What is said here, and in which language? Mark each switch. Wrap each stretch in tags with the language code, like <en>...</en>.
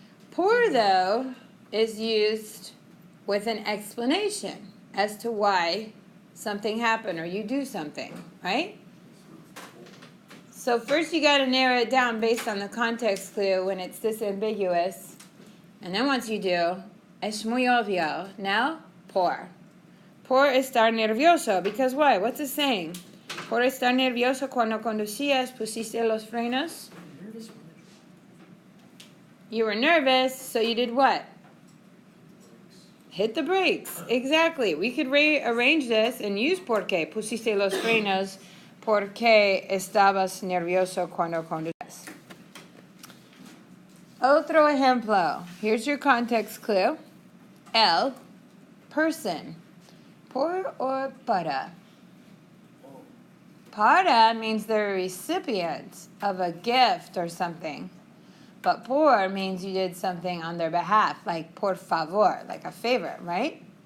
<en>Por, though, is used with an explanation as to why something happened or you do something, right? So first you got to narrow it down based on the context clue when it's this ambiguous. And then once you do,</en> <es>es muy obvio.</es> <en>Now, por.</en> <es>Por estar nervioso.</es> <en>Because why? What's it saying?</en> <es>Por estar nervioso cuando conducías, pusiste los frenos.</es> <en>You were nervous, so you did what? Hit the brakes. Exactly. We could rearrange this and use por qué.</en> <es>Pusiste los frenos porque estabas nervioso cuando conducías. Otro ejemplo.</es> <en>Here's your context clue. El, person. Por or para? Para means they're a recipient of a gift or something. But por means you did something on their behalf, like por favor, like a favor, right?</en>